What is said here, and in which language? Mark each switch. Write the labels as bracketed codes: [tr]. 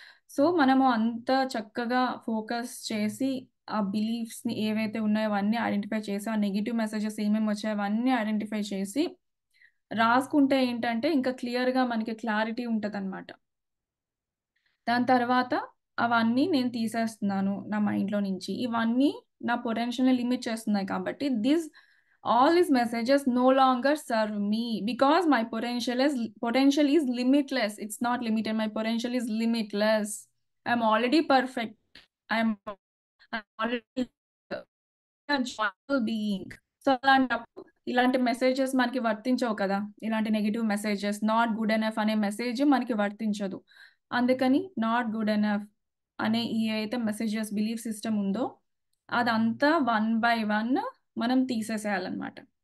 [te] So, మనము అంత చక్కగా ఫోకస్ చేసి, ఆ బిలీఫ్స్‌ని ఏవైతే ఉన్నాయో అవన్నీ ఐడెంటిఫై చేసి, ఆ నెగెటివ్ మెసేజెస్ ఏమేమొచ్చాయో అవన్నీ ఐడెంటిఫై చేసి, రాసుకుంటే ఏంటంటే ఇంకా క్లియర్‌గా మనకి క్లారిటీ ఉంటదనమాట. దాని తర్వాత అవన్నీ నేను తీసేస్తున్నాను నా మైండ్‌లో నుంచి. ఇవన్నీ నా పొటెన్షియల్‌ని లిమిట్ చేస్తున్నాయి కాబట్టి [en] all these messages no longer serve me because my potential is limitless. It's not limited. My potential is limitless. I'm already perfect. I'm already joyful being. [te] So, అలాంటప్పుడు ఇలాంటి మెసేజెస్ మనకి వర్తించవు కదా! ఇలాంటి negative messages, not good enough అనే message మనకి వర్తించదు. అందుకని not good enough అనే ఈ ఏదైతే మెసేజెస్ బిలీఫ్ సిస్టమ్ ఉందో, అదంతా వన్ బై వన్ మనం తీసేసేయాలన్నమాట.